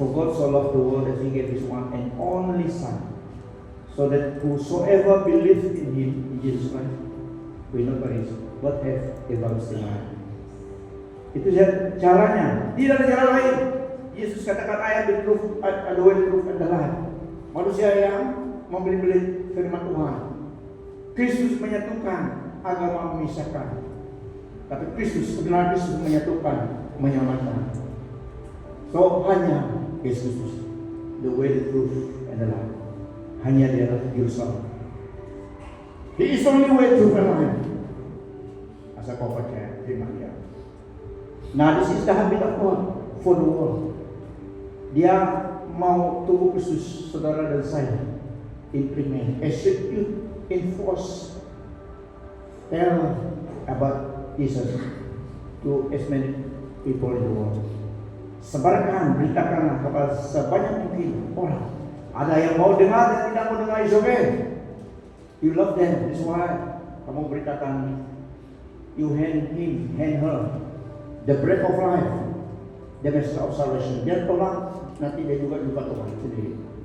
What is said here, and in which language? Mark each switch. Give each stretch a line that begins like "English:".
English: For God so loved the world that He gave His one and only Son, so that whosoever believes in Him, in Jesus Christ, will not perish, but have everlasting life.
Indonesian: Itu caranya. Tidak ada cara lain. Yesus katakan,
English: I am the truth, the way, the truth, and the life.
Indonesian: Manusia yang membeli firman Tuhan. Kristus menyatukan, agama memisahkan. Tapi Kristus, kebenaran Kristus menyatukan, menyelamatkan.
English: So
Indonesian: hanya Yesus,
English: the way, the truth, and the life.
Indonesian: Hanya Dia Juru Selamat.
English: He is only way, truth, and life.
Indonesian: Asal kau percaya, firman Dia.
English: Nah, this is the habit of God for the world.
Indonesian: Dia mau tubuh Kristus, saudara dan saya,
English: implement, execute, enforce, tell about Jesus to as many people in the world.
Indonesian: Sebarkan, beritakanlah kepada sebanyak mungkin orang. Ada yang mau dengar dan tidak mau dengar,
English: is okay. You love them, that's why
Indonesian: kamu beritakan.
English: You hand him, hand her the bread of life, the message of salvation.
Indonesian: Dia tolak, nanti dia juga Tuhan sendiri.